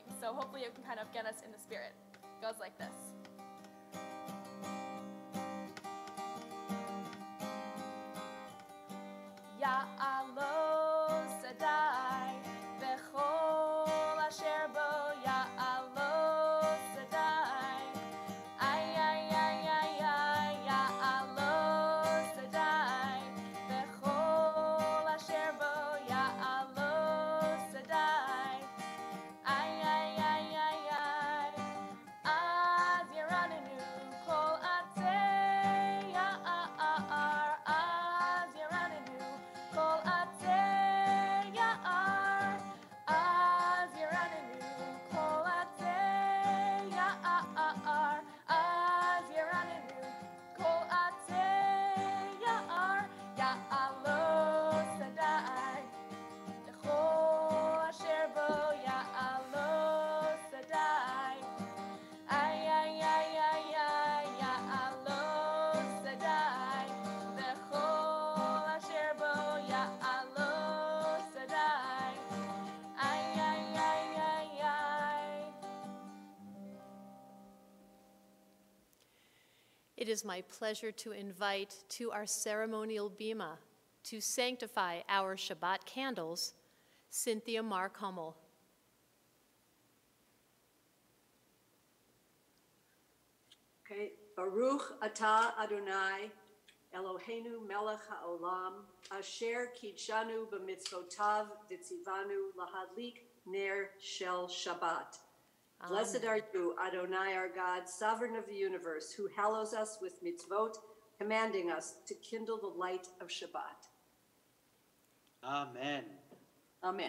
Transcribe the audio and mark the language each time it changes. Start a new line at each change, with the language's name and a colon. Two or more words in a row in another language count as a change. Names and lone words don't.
English: So hopefully it can kind of get us in the spirit. It goes like this.
Hebrew: יעלוז שדי וכל אשר בו יעלוז שדי. Ay, ay, ay, ay, ay, יעלוז שדי וכל אשר בו יעלוז שדי. Ay, ay, ay, ay, ay. אז ירננו כל עצי יער. אז ירננו כל עצי יער. אז ירננו כל עצי יער. אז ירננו כל עצי יער. יעלוז שדי וכל אשר בו יעלוז שדי. Ay, ay, ay, ay, ay, יעלוז שדי וכל אשר בו יעלוז שדי. Ay, ay, ay, ay, ay.
English: It is my pleasure to invite to our ceremonial bima to sanctify our Shabbat candles, Cynthia Mark Hummel.
Hebrew: Okay, ברוך אתה אדוני אלוהינו מלך העולם אשר קדשנו במצוותיו וציוונו להדליק נר של שבת.
English: Blessed are you, Adonai, our God, sovereign of the universe, who hallows us with mitzvot, commanding us to kindle the light of Shabbat. Amen. Amen.